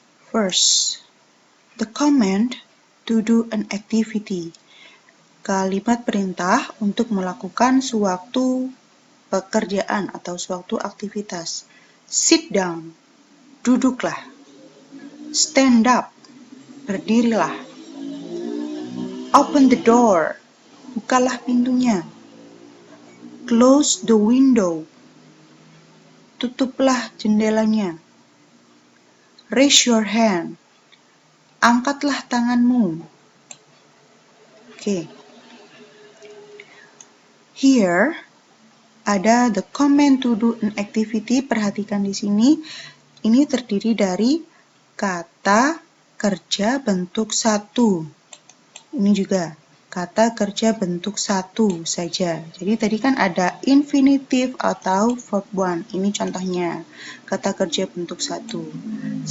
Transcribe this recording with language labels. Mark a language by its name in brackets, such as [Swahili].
[English] First, the command to do an activity. [Indonesian] Kalimat perintah untuk melakukan suatu pekerjaan atau suatu aktivitas. [English] Sit down, [Indonesian] duduklah. [English] Stand up, [Indonesian] berdirilah. [English] Open the door, [Indonesian] bukalah pintunya. [English] Close the window, [Indonesian] tutuplah jendelanya. [English] Raise your hand, [Indonesian] angkatlah tanganmu. [English] Okay. Here [Indonesian] ada [English] the command to do an activity. [Indonesian] Perhatikan di sini, ini terdiri dari kata kerja bentuk 1. Ini juga kata kerja bentuk 1 saja. Jadi tadi kan ada infinitive atau verb 1. Ini contohnya, kata kerja bentuk 1.